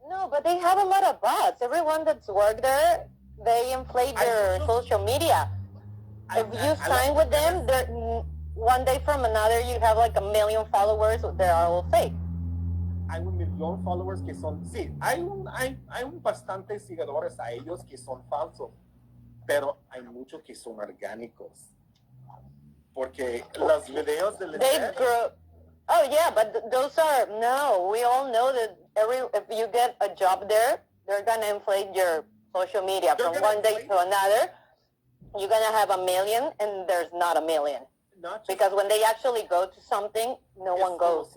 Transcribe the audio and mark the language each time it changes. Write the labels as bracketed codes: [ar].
[en] But they have a lot of bots. Everyone that's worked there, they inflate their social media. If you sign with them, one day from another you have like 1 million followers. They're all fake. [es] Hay 1 millón followers que son, sí, hay bastantes seguidores a ellos que son falsos, pero hay muchos que son orgánicos. Porque los videos del [en] Oh yeah, but those are, we all know that if you get a job there, they're gonna inflate your social media from one day to another. You're gonna have 1 million and there's not 1 million. Because when they actually go to something, no one goes.